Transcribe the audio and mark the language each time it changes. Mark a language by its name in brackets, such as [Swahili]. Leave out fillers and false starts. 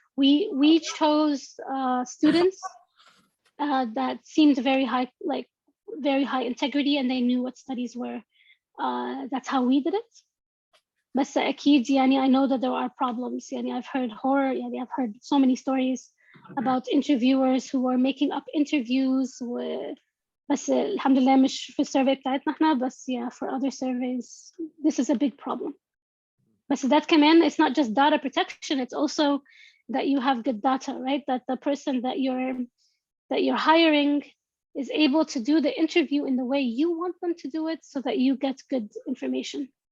[English] We chose students that seemed very high, like very high integrity, and they knew what studies were. That's how we did it. [Arabic] بس أكيد يعني [English] I know that there are problems. [Arabic] يعني [English] I've heard horror. [Arabic] يعني [English] I've heard so many stories about interviewers who were making up interviews. [Arabic] بس الحمد لله مش في السيرفي بتاعتنا احنا. بس [English] yeah, for other surveys, this is a big problem. بس that [Arabic] كمان, [English] it's not just data protection. It's also that you have good data, right? That the person that you're hiring is able to do the interview in the way you want them to do it, so that you get good information.